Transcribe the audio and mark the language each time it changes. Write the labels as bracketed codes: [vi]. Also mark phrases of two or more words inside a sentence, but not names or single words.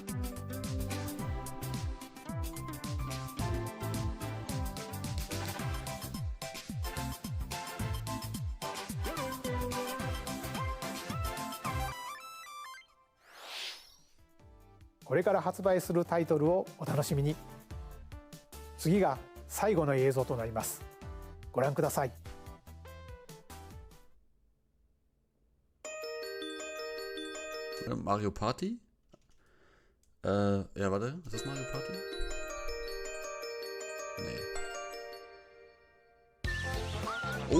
[ja] 「これから発売するタイトルをお楽しみに」「次が最後の映像となります。ご覧ください。」 [de] Mario Party? Ja, warte. Ist das Mario Party? Nee.